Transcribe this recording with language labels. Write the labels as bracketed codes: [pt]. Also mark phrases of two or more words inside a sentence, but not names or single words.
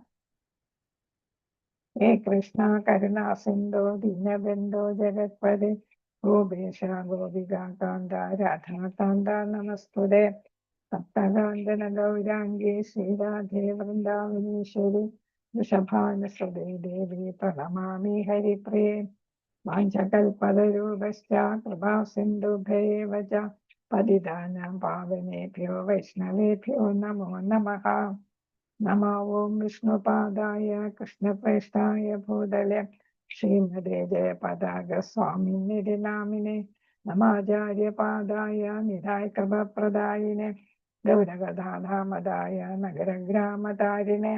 [sa] ഹേ കൃഷ്ണ കരുണാ സിന്ധോ ദീനബന്ധോ ജഗത്പദേ ഗോപേശ ഗോപികാന്ത രാധാകാന്ത നമസ്തുതേ. സപ്തകാഞ്ചന ഗൗരാംഗേ ശ്രീരാധേ വൃന്ദാവനീശ്വരി വൃഷഭാനുസുതേ ദേവി പ്രണമാമി ഹരിപ്രിയേ. വാഞ്ചകൽപതരൂപശ്ച കൃപാ സിന്ധുഭ്യൈവ ച പതിതാനാം പാവനേഭ്യോ വൈഷ്ണവേഭ്യോ നമോ നമഃ. നമോ ഓം വിഷ്ണുപാദായ കൃഷ്ണപ്രേഷ്ഠായ ഭൂതലെ ശ്രീമതേ ജയപതാക സ്വാമിനിധി നാമിനെ നമാചാര്യപാദായ നിധായ കൃപപ്രദായിനെ ഗൗരഗദാധാമദായ നഗരഗ്രാമതാരിണെ.